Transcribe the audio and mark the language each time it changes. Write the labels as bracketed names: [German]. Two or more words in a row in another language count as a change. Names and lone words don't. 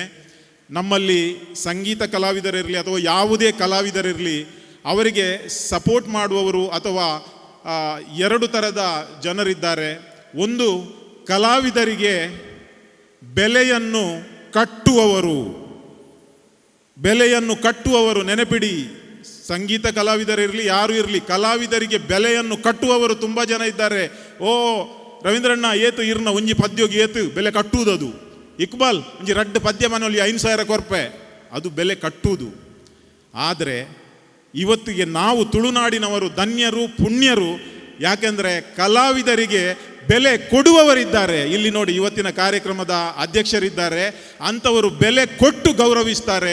[Kannada] ನಮ್ಮಲ್ಲಿ ಸಂಗೀತ ಕಲಾವಿದರಿರಲಿ ಅಥವಾ ಯಾವುದೇ ಕಲಾವಿದರಿರಲಿ, ಅವರಿಗೆ ಸಪೋರ್ಟ್ ಮಾಡುವವರು ಅಥವಾ ಎರಡು ಥರದ ಜನರಿದ್ದಾರೆ. ಒಂದು ಕಲಾವಿದರಿಗೆ ಬೆಲೆಯನ್ನು ಕಟ್ಟುವವರು. ನೆನಪಿಡಿ, ಸಂಗೀತ ಕಲಾವಿದರಿರಲಿ, ಯಾರು ಇರಲಿ, ಕಲಾವಿದರಿಗೆ ಬೆಲೆಯನ್ನು ಕಟ್ಟುವವರು ತುಂಬ ಜನ ಇದ್ದಾರೆ. [Tulu] ಓ ರವೀಂದ್ರಣ್ಣ ಏತು ಇರ್ನ ಒಂಜಿ ಪದ್ಯೋಗಿ ಏತು [Kannada] ಬೆಲೆ ಕಟ್ಟುವುದದು, [Tulu] ಇಕ್ಬಾಲ್ ಒಂಜಿ ರಡ್ಡು ಪದ್ಯ ಮನೆಯಲ್ಲಿ 5,000 ಕೊರ್ಪೆ, [Kannada] ಅದು ಬೆಲೆ ಕಟ್ಟುವುದು. ಆದರೆ ಇವತ್ತಿಗೆ ನಾವು ತುಳುನಾಡಿನವರು ಧನ್ಯರು, ಪುಣ್ಯರು. ಯಾಕೆಂದರೆ ಕಲಾವಿದರಿಗೆ ಬೆಲೆ ಕೊಡುವವರಿದ್ದಾರೆ. ಇಲ್ಲಿ ನೋಡಿ, ಇವತ್ತಿನ ಕಾರ್ಯಕ್ರಮದ ಅಧ್ಯಕ್ಷರಿದ್ದಾರೆ, ಅಂಥವರು ಬೆಲೆ ಕೊಟ್ಟು ಗೌರವಿಸ್ತಾರೆ.